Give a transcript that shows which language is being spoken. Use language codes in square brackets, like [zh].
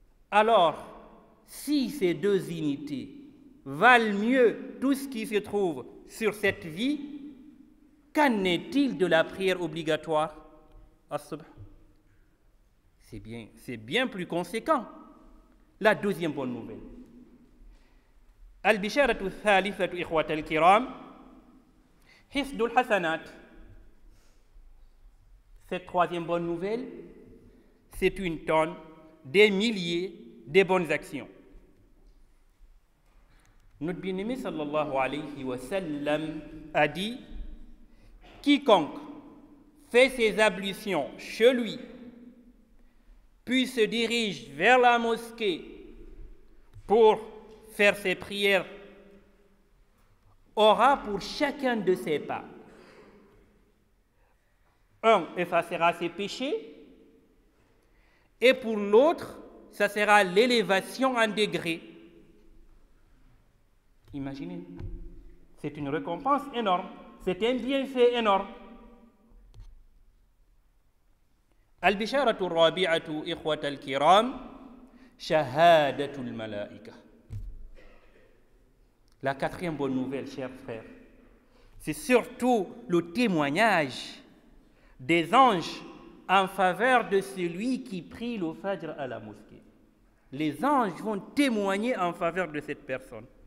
[fr] Alors, si ces deux unités valent mieux tout ce qui se trouve sur cette vie, qu'en est-il de la prière obligatoire à subh? C'est bien plus conséquent. La deuxième bonne nouvelle. [ar] البشارة الثالثة إخوة الكرام حفظ الحسنات. [fr] Cette troisième bonne nouvelle, c'est une tonne, des milliers de bonnes actions. Notre bien-aimé sallallahu alayhi wa sallam a dit quiconque fait ses ablutions chez lui puis se dirige vers la mosquée pour faire ses prières aura pour chacun de ses pas un, effacera ses péchés, et pour l'autre, ça sera l'élévation en degrés. Imaginez, c'est une récompense énorme, c'est un bienfait énorme. [ar] البشارة الرابعة إخوة الكرام شهادة الملائكة. [fr] La quatrième bonne nouvelle, chers frères, c'est surtout le témoignage des anges en faveur de celui qui prie le Fajr à la mosquée. Les anges vont témoigner en faveur de cette personne.